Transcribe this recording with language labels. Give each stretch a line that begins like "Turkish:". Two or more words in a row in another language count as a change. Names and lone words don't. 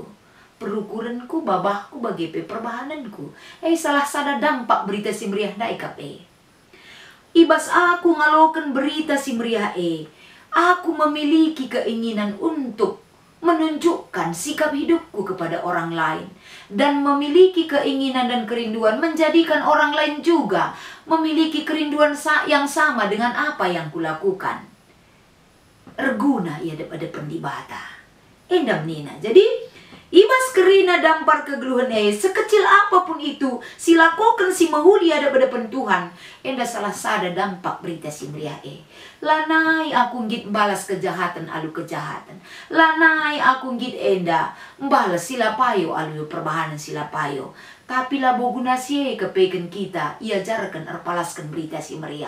Batak Karo: Perukuranku babahku bagi perbahananku. Salah sada dampak berita si meriah naikap ibas aku ngalokan berita si meriah
Indonesian: aku memiliki keinginan untuk menunjukkan sikap hidupku kepada orang lain dan memiliki keinginan dan kerinduan menjadikan orang lain juga memiliki kerinduan yang sama dengan apa yang kulakukan.
Batak Karo: Erguna ia daripada pendibata. Endam nina. Jadi ibas kerina dampar kegeluhan
Indonesian: sekecil apapun itu
Batak Karo: silakukan si mahuli daripada pentuhan. Enda salah sada dampak berita si meriah lanai aku ngit balas kejahatan alu kejahatan. Lanai aku ngit enda balas silapayo alu perbahanan silapayo. Tapi labo guna si kepeken kita iajarkan erpalaskan berita si meriah.